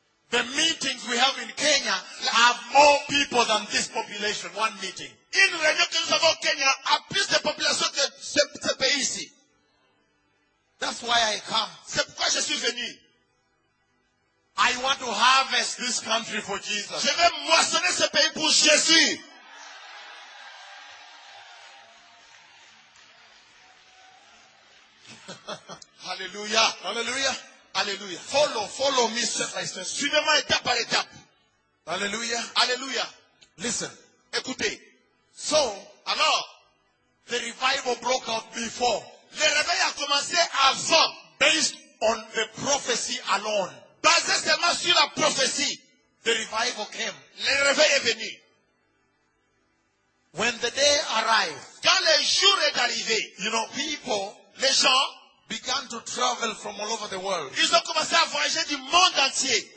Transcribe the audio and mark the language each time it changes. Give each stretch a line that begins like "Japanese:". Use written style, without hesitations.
English: The meetings we have in Kenya have more people than this population. One meeting.
French: Une réunion que nous avons au Kenya a plus de population que ce pays ici.
English: That's why I come.
French: C'est pourquoi je suis venu.
English: I want to harvest this country for Jesus.
French: Je veux moissonner ce pays pour Jésus. Hallelujah. Hallelujah. Hallelujah.
English: Follow me step by step.
French: Suivez-moi étape par étape. Hallelujah. Hallelujah.
English: Listen.
French: Écoutez.
English: So,
French: alors,
English: the revival broke out before.
French: Le réveil a commencé avant.
English: Based on the prophecy alone.
French: Basé seulement sur la prophétie.
English: The revival came.
French: Le réveil est venu.
English: When the day arrived.
French: Quand le jour est arrivé.
English: You know, people.
French: Les gens.
English: Began to travel from all over the world.
French: Ils ont commencé à voyager du monde entier.